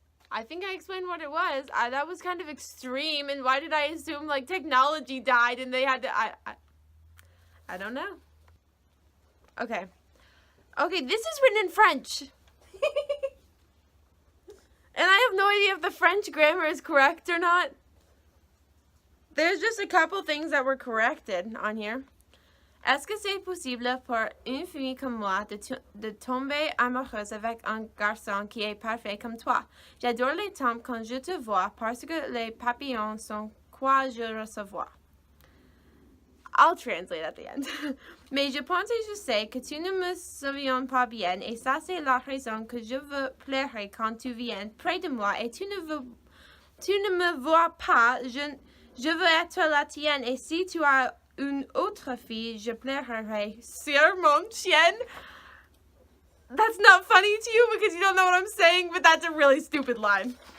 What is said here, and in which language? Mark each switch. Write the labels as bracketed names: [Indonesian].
[English] I think I explained what it was. That was kind of extreme, and why did I assume, like, technology died and they had to... I don't know. Okay. Okay, this is written in French. And I have no idea if the French grammar is correct or not. There's just a couple things that were corrected on here. [French] Est-ce que c'est possible pour une fille comme moi de tomber amoureuse avec un garçon qui est parfait comme toi? J'adore les temps quand je te vois parce que les papillons sont quoi je recevoir. [English] I'll translate at the end. [French] Mais je pense et je sais que tu ne me souviens pas bien et ça c'est la raison que je veux pleurer quand tu viens près de moi et tu ne me vois pas, je veux être la tienne et si tu as une autre fille, je pleurerai sur mon chien. [English] That's not funny to you because you don't know what I'm saying, but that's a really stupid line.